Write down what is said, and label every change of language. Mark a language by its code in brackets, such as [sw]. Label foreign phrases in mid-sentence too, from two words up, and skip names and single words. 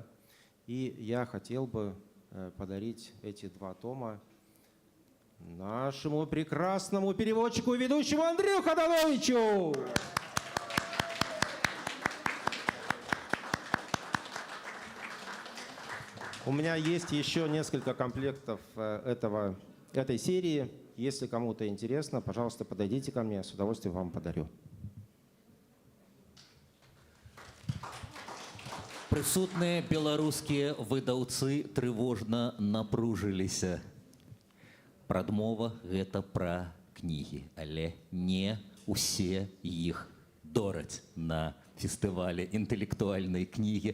[ru] И я хотел бы подарить эти 2 тома нашему прекрасному переводчику и ведущему Андрею Ходоловичу. У меня есть еще несколько комплектов этой серии. Если кому-то интересно, пожалуйста, подойдите ко мне, с удовольствием вам подарю. [be] Прысутныя беларускія выдаўцы трывожна напружыліся. Прадмова гэта пра кнігі, але не ўсе іх дораць на фестывале інтэлектуальнай кнігі.